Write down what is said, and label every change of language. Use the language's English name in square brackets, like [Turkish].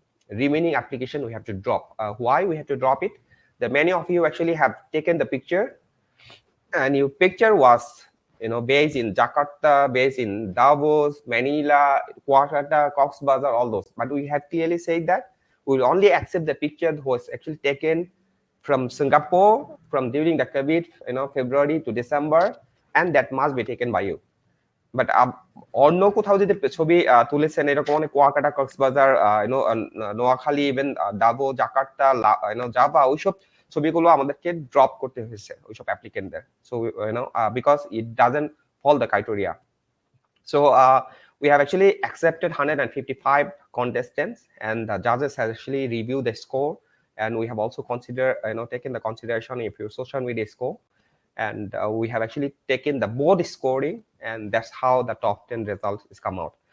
[English] Remaining application we have to drop. Why we have to drop it? That many of you actually have taken the picture, and your picture was based in Jakarta, based in Davos, Manila, Jakarta, Cox's Bazar, all those. But we have clearly said that we will only accept the picture that was actually taken from Singapore, from during the COVID, February to December, and that must be taken by you. [Bangla] But অন্য কোথাও যদি ছবি তুলেছেন এরকম অনেক Kuakata, Cox's Bazar, Noakhali, even ডাবো, Jakarta, Java, ওইসব ছবিগুলো আমাদেরকে ড্রপ করতে হয়েছে ওইসব অ্যাপ্লিকেন্টদের। [English] So because it doesn't fall the criteria. So we have actually accepted 155 contestants, and the judges have actually reviewed the score, and we have also considered, taken the consideration of your social media score, and we have actually taken the board scoring, and that's how the top 10 results is come out.